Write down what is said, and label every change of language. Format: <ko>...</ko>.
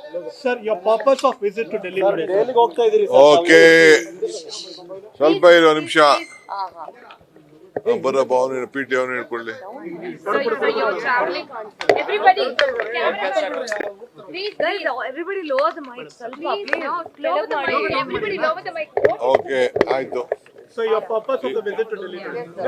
<en>Sir, your purpose of visit to Delhi today, sir?</en> <kn>ದೆಹಲಿಗೆ ಹೋಗ್ತಾ ಇದೀರಿ ಸರ್ ಓಕೆ ಸ್ವಲ್ಪ ಇರೋ ನಿಮಿಷ ಬರಪ್ಪ ಅವನು ಪಿ ಟಿ ಅವನು ಹೇಳ್ಕೊಳ್ಳಿ.</kn> <en>So you're traveling. Everybody, please, guys, everybody lower the mic. Please, no, lower the mic. Everybody lower the mic.</en> <kn>Okay ಆಯ್ತು.</kn> <en>So your purpose of the visit to Delhi today?</en>